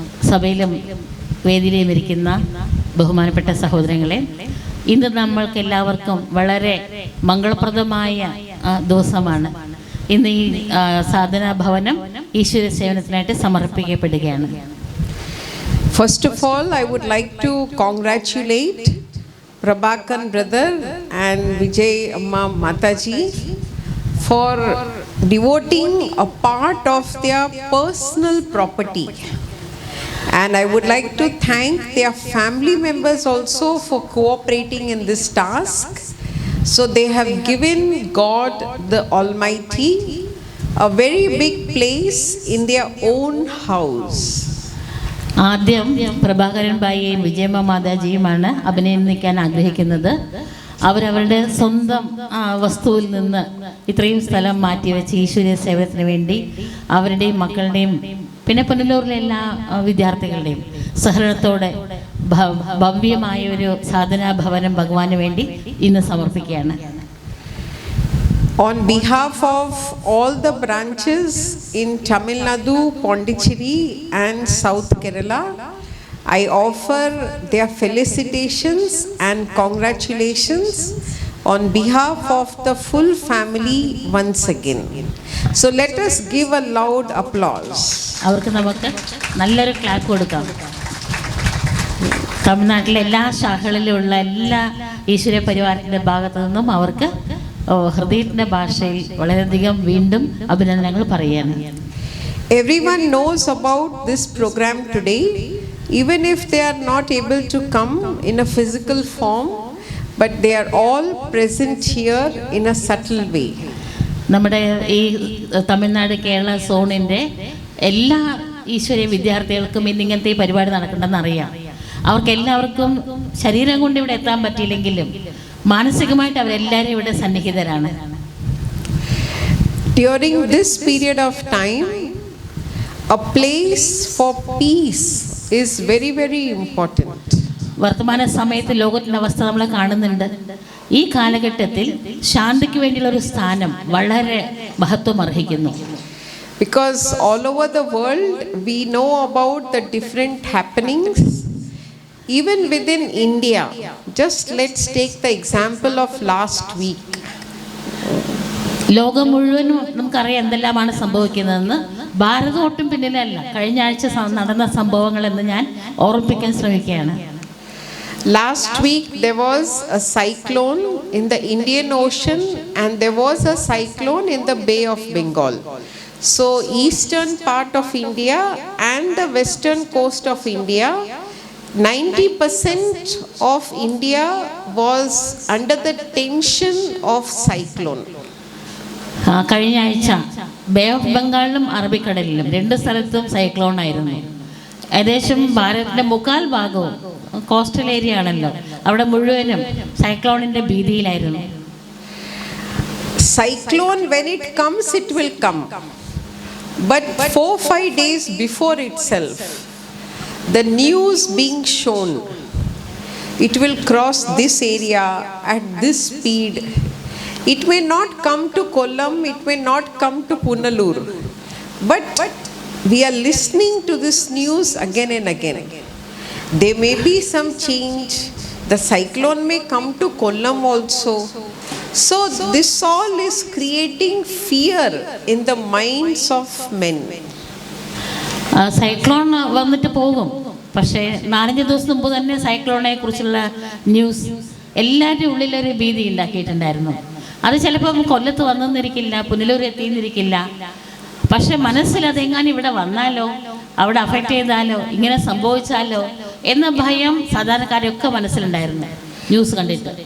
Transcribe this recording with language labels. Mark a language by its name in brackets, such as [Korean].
[Malayalam] സഭയിലും വേദിയിലും ഇരിക്കുന്ന ബഹുമാനപ്പെട്ട സഹോദരങ്ങളെ, ഇന്ന് നമ്മൾക്ക് എല്ലാവർക്കും വളരെ മംഗളപ്രദമായ ദിവസമാണ്. ഇന്ന് ഈ സാധനാ ഭവനം ഈശ്വര സേവനത്തിനായിട്ട് സമർപ്പിക്കപ്പെടുകയാണ്. [English] First of all, I would like to congratulate Prabhakan brother and Vijay Amma Mataji for devoting a part of their personal property. And I would like to thank their family members also for cooperating in this task. So they have given God the Almighty a very big place in their own house. [Malayalam] ആദ്യം പ്രഭാകരൻ ഭായിയെയും വിജയമ്മ മാതാജിയുമാണ് അഭിനന്ദിക്കാൻ ആഗ്രഹിക്കുന്നത്. അവരവരുടെ സ്വന്തം വസ്തുവിൽ നിന്ന് ഇത്രയും സ്ഥലം മാറ്റിവെച്ച് ഈശ്വരീയ സേവനത്തിന് വേണ്ടി അവരുടെയും മക്കളുടെയും പിന്നെ പുനലൂരിലെ എല്ലാ വിദ്യാർത്ഥികളുടെയും സഹകരണത്തോടെ ഭവ്യമായ ഒരു സാധനാ ഭവനം ഭഗവാന് വേണ്ടി ഇന്ന് സമർപ്പിക്കുകയാണ്. [English] On behalf of all the branches in Tamil Nadu, Pondicherry and South Kerala, I offer their felicitations and congratulations on behalf of the full family once again. So let us give a loud applause. [Malayalam] അവർക്ക് നമുക്ക് നല്ലൊരു clap കൊടുക്കാം. തമിഴ്നാട്ടിലെ എല്ലാ ശാഖകളിലുള്ള എല്ലാ ഈശ്വര പരിവാരത്തിൻ്റെ ഭാഗത്തു നിന്നും അവർക്ക് ഹൃദയത്തിൻ്റെ ഭാഷയിൽ വളരെയധികം വീണ്ടും അഭിനന്ദനങ്ങൾ പറയുകയാണ്. [English] Everyone knows about this program today, even if they are not able to come in a physical form, but they are all present here in a subtle way. [Malayalam] നമ്മുടെ ഈ തമിഴ്നാട് കേരള സോണിൻ്റെ എല്ലാ ഈശ്വരീയ വിദ്യാർത്ഥികൾക്കും ഇന്നിങ്ങനത്തെ ഈ പരിപാടി നടക്കണമെന്ന് അറിയാം. അവർക്കെല്ലാവർക്കും ശരീരം കൊണ്ട് ഇവിടെ എത്താൻ പറ്റിയില്ലെങ്കിലും മാനസികമായിട്ട് അവരെല്ലാവരും ഇവിടെ സന്നിഹിതരാണ്. [English] During this period of time, a place for peace is very, very important. [Malayalam] വർത്തമാന സമയത്ത് ലോകത്തിൻ്റെ അവസ്ഥ നമ്മൾ കാണുന്നുണ്ട്. ഈ കാലഘട്ടത്തിൽ ശാന്തിക്ക് വേണ്ടിയുള്ള ഒരു സ്ഥാനം വളരെ മഹത്വം അർഹിക്കുന്നു. [English] Because all over the world we know about the different happenings. Even within India, just let's take the example of last week. [Malayalam] ലോകം മുഴുവനും നമുക്കറിയാം എന്തെല്ലാമാണ് സംഭവിക്കുന്നതെന്ന്. ഭാരതം ഒട്ടും പിന്നിലല്ല. കഴിഞ്ഞ ആഴ്ച നടന്ന സംഭവങ്ങളെന്ന് ഞാൻ ഓർമ്മിപ്പിക്കാൻ ശ്രമിക്കുകയാണ്. [English] Last week there was a cyclone in the Indian Ocean and there was a cyclone in the Bay of Bengal. So eastern part of India and the western coast of India, 90% of India was under the tension of cyclone. [Malayalam] കഴിഞ്ഞ ആഴ്ച bay of ബംഗാളിലും അറബിക്കടലിലും രണ്ട് സ്ഥലത്തും cyclone ആയിരുന്നു. ഏകദേശം ഭാരതത്തിൻ്റെ മുക്കാൽ ഭാഗവും കോസ്റ്റൽ ഏരിയ ആണല്ലോ, അവിടെ മുഴുവനും സൈക്ലോണിൻ്റെ ഭീതിയിലായിരുന്നു. [English] Cyclone, when it comes, it will come. But 4-5 days before itself, the news being shown, it will cross this area at this speed. It may not come to Kollam, it may not come to Punalur, but we are listening to this news again and again. There may be some change. The cyclone may come to Kollam also. So this all is creating fear in the minds of men. [Malayalam] Cyclone വന്നിട്ട് പോകും. പക്ഷേ 4-5 ദിവസം മുമ്പ് തന്നെ സൈക്ലോണിനെ കുറിച്ചുള്ള news എല്ലാവരുടെയും ഉള്ളിലൊരു ഭീതി ഉണ്ടാക്കിയിട്ടുണ്ടായിരുന്നു. അത് ചിലപ്പം കൊല്ലത്ത് വന്നെന്നിരിക്കില്ല, പുനലൂർ എത്തിയെന്നിരിക്കില്ല. പക്ഷെ മനസ്സിൽ അതെങ്ങാനും ഇവിടെ വന്നാലോ, അവിടെ അഫക്റ്റ് ചെയ്താലോ, ഇങ്ങനെ സംഭവിച്ചാലോ എന്ന ഭയം സാധാരണക്കാരൊക്കെ മനസ്സിലുണ്ടായിരുന്നു ന്യൂസ് കണ്ടിട്ട്.